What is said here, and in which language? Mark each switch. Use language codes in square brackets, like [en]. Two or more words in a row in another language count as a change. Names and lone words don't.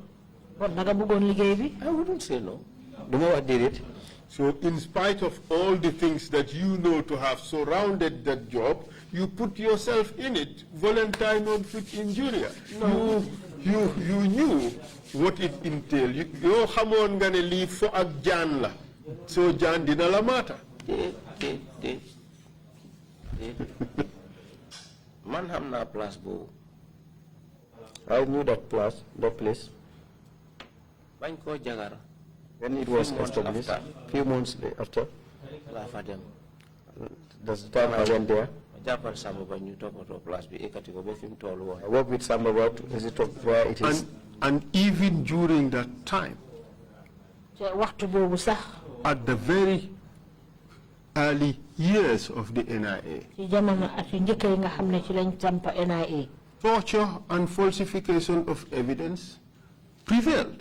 [en] I wouldn't say no. So in spite of all the things that you know to have surrounded that job, you put yourself in it, [la] voluntary non-fit injuria. [en] No. You knew what it entailed. [wo] You xamone nga ne li fo ak jaan la. So jaan dina la mata. Man xam na place boobu. [en] I knew that place. [wo] Bañ ko jagar. [en] When it was established, few months after, that's the time I went there. I worked with Sambou to visit where it is. And even during that time, at the very early years of the NIA, torture and falsification of evidence prevailed.